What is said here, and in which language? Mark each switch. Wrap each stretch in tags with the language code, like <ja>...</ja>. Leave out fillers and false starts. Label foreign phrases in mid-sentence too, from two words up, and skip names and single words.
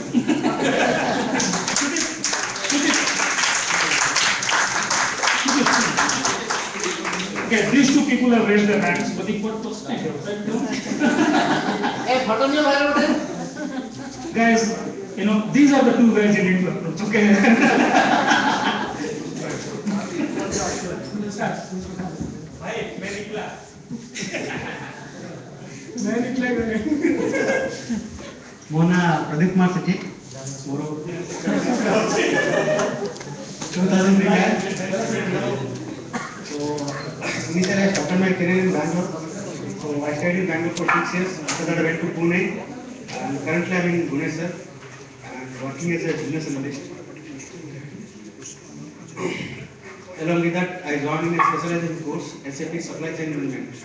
<en>Okay, these two people have raised their hands, but the what person?</en> <or>Hey, ଫଟୋ ନିଅ ଭାଇ ଉଡେ.</or> <en>Guys, you know these are the two guys you need to approach. Okay.</en> <hi>Bhai, मैं निकला.</hi> <or>ମୋ ନାଁ ପ୍ରଦୀପ କୁମାର ସେଠୀ ମୋର</or> <en>2003 so initially I started my career in Bangalore. So I stayed in Bangalore for 6 years. After that I went to Pune and currently I'm in Bhubaneswar and working as a business analyst. Along with that I joined in a specialization course SAP Supply Chain Management.</en>